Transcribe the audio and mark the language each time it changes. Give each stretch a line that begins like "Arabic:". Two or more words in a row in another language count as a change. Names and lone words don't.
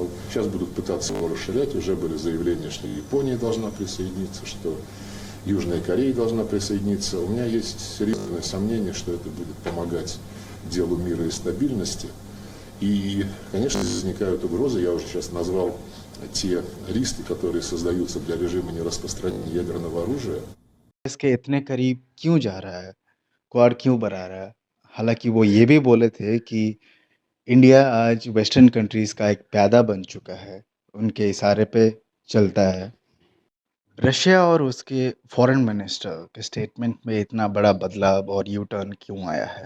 Russian: Сейчас будут пытаться его расширять. Уже были заявления, что Япония должна присоединиться, что Южная Корея должна присоединиться. У меня есть серьезное сомнение, что это будет помогать делу мира и стабильности. И, конечно, возникают угрозы. Я уже сейчас назвал те риски, которые создаются для режима нераспространения ядерного оружия.
Hindi: इसके इतने करीब क्यों जा रहा है? क्वाड क्यों बढ़ा रहा है? हालाँकि वो ये भी बोले थे कि इंडिया आज
English: western countries
Hindi: का एक प्यादा बन चुका है, उनके इशारे पे चलता है। रशिया और उसके
English: foreign minister
Hindi: के स्टेटमेंट में इतना बड़ा बदलाव और
English: U-turn
Hindi: क्यों आया है?